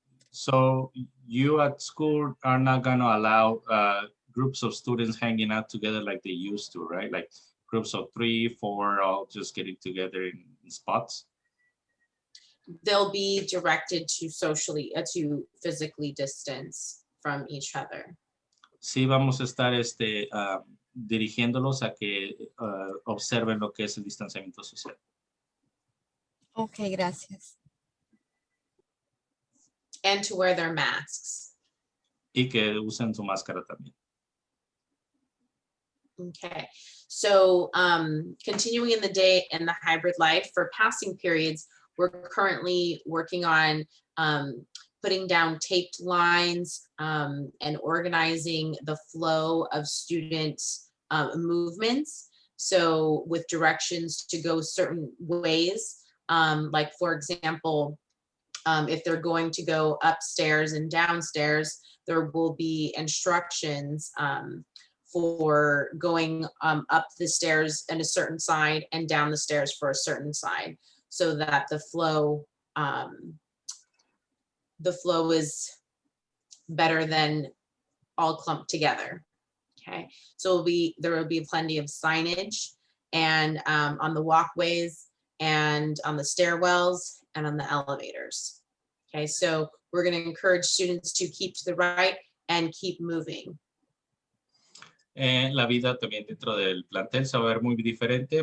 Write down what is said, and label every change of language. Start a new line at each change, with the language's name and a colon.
English: So you at school are not going to allow groups of students hanging out together like they used to, right? Like groups of 3, 4, all just getting together in spots? They'll be directed to physically distance from each other.
Spanish: Sí, vamos a estar dirigiéndolos a que observen lo que es el distanciamiento social. Ok, gracias.
English: And to wear their masks.
Spanish: Y que usen su máscara también.
English: Okay, so continuing in the day and the hybrid life for passing periods, we're currently working on putting down taped lines and organizing the flow of student movements. So with directions to go certain ways, like for example, if they're going to go upstairs and downstairs, there will be instructions for going up the stairs in a certain side and down the stairs for a certain side, so that the flow is better than all clumped together. Okay, so there will be plenty of signage and on the walkways and on the stairwells and on the elevators. Okay, so we're going to encourage students to keep to the right and keep moving.
Spanish: La vida también dentro del plantel se va a ver muy diferente.